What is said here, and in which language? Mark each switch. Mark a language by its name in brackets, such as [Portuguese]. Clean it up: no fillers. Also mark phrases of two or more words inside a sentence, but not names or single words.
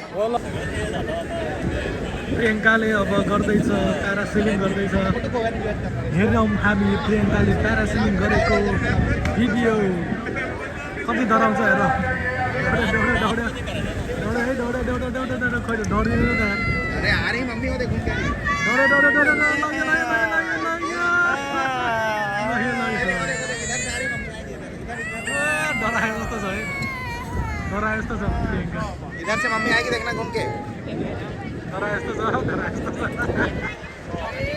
[Nepali] प्रियङ्काले अब गर्दैछ प्यारासेलिङ गर्दैछ हेरौँ हामी प्रियङ्काले प्यारासेलिङ गरेको भिडियो कति डराउँछ हेर डराए जस्तो छ है डराए जस्तो छ प्रियङ्का [Hindi] इधर से मम्मी आएगी देखना घूम के [Nepali] डराए जस्तो छ